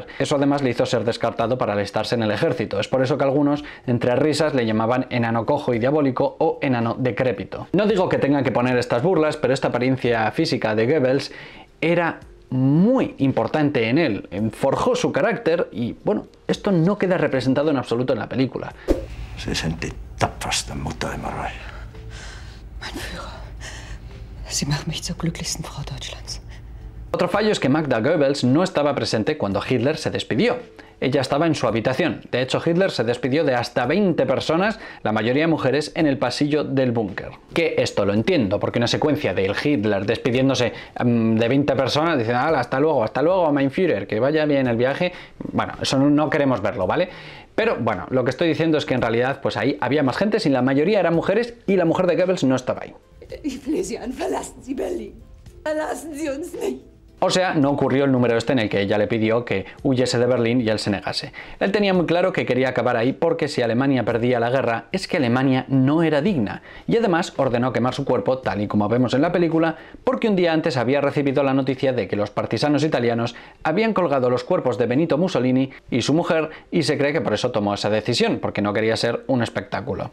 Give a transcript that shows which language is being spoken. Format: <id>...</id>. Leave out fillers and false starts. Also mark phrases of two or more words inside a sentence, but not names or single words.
<es>Eso además le hizo ser descartado para alistarse en el ejército, es por eso que algunos, entre risas, le llamaban enano cojo y diabólico o enano decrépito. No digo que tengan que poner estas burlas, pero esta apariencia física de Goebbels era muy importante en él, forjó su carácter y bueno, esto no queda representado en absoluto en la película.</es> <de>Sie sind die tapferste Mutter im Reich. Mein Führer, Sie machen mich zur glücklichsten Frau Deutschlands.</de> <es>Otro fallo es que Magda Goebbels no estaba presente cuando Hitler se despidió. Ella estaba en su habitación. De hecho, Hitler se despidió de hasta 20 personas, la mayoría mujeres, en el pasillo del búnker. Que esto lo entiendo, porque una secuencia de Hitler despidiéndose de 20 personas, diciendo hasta luego,</es> <de>mein Führer,</de> <es>que vaya bien el viaje, bueno, eso no queremos verlo, ¿vale? Pero bueno, lo que estoy diciendo es que en realidad pues ahí había más gente, y la mayoría eran mujeres y la mujer de Goebbels no estaba ahí.</es> <de>Ich flehe Sie an, verlassen Sie Berlin. Verlassen Sie uns nicht.</de> <es>O sea, no ocurrió el número este en el que ella le pidió que huyese de Berlín y él se negase. Él tenía muy claro que quería acabar ahí porque si Alemania perdía la guerra es que Alemania no era digna, y además ordenó quemar su cuerpo, tal y como vemos en la película, porque un día antes había recibido la noticia de que los partisanos italianos habían colgado los cuerpos de Benito Mussolini y su mujer, y se cree que por eso tomó esa decisión, porque no quería ser un espectáculo.</es>